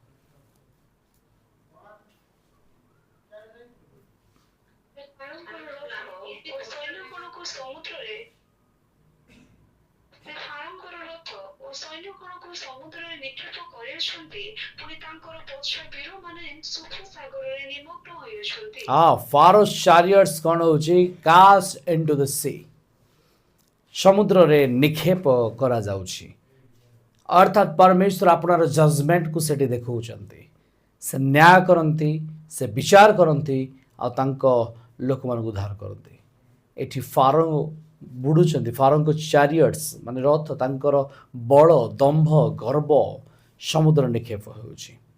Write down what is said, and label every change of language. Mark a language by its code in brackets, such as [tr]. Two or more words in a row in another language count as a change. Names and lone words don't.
[or] ସମୁଦ୍ରରେ ନିକ୍ଷେପ କରିଅଛନ୍ତି, ପୁଣି ତାଙ୍କର ପଛ ବୀରମାନେ ସୁଖ ସାଗରରେ ନିମଗ୍ନ ହୋଇଅଛନ୍ତି। [en] Pharaoh's chariots [or] କ'ଣ ହେଉଛି? [en] Cast into the sea. [or] ସମୁଦ୍ରରେ ନିକ୍ଷେପ କରାଯାଉଛି। ଅର୍ଥାତ୍ ପରମେଶ୍ୱର ଆପଣର ଜଜମେଣ୍ଟକୁ ସେଠି ଦେଖାଉଛନ୍ତି। ସେ ନ୍ୟାୟ କରନ୍ତି, ସେ ବିଚାର କରନ୍ତି ଆଉ ତାଙ୍କ ଲୋକମାନଙ୍କୁ ଉଦ୍ଧାର କରନ୍ତି। ଏଠି ଫାରୋ ବୁଡ଼ୁଛନ୍ତି, ଫାରୋଙ୍କ ଚାରିଅଟ୍ସ ମାନେ ରଥ, ତାଙ୍କର ବଳ, ଦମ୍ଭ, ଗର୍ବ ସମୁଦ୍ର ନିକ୍ଷେପ ହେଉଛି।